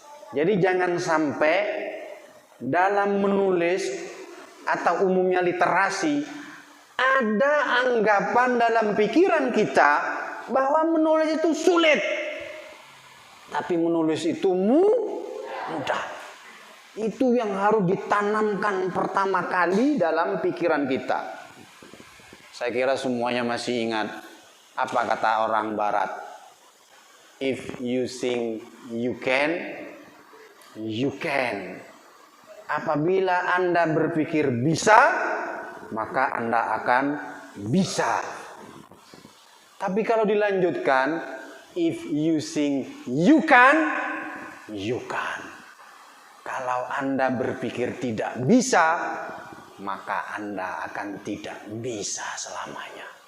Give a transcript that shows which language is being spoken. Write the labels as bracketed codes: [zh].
[id] Jadi jangan sampai dalam menulis atau umumnya literasi ada anggapan dalam pikiran kita bahwa menulis itu sulit. Tapi menulis itu mudah. Itu yang harus ditanamkan pertama kali dalam pikiran kita. Saya kira semuanya masih ingat apa kata orang barat. [en] If you think you can, you can. [id] Apabila Anda berpikir bisa, maka Anda akan bisa. Tapi kalau dilanjutkan, [en] if you think you can, you can. [id] Kalau Anda berpikir tidak bisa, maka Anda akan tidak bisa selamanya.